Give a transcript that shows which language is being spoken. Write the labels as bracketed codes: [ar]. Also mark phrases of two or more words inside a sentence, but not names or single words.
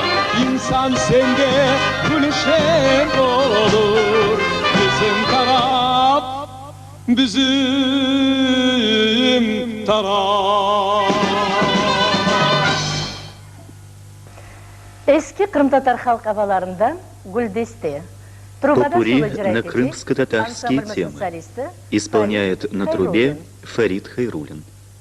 [crh] İnsan sende gülşen olur, bizim taraf, bizim taraf. Eski Kırım Tatar halk havalarında Гүлдесте. [ru] Попурри на крымско-татарские темы. Исполняет на трубе Фарид Хайруллин.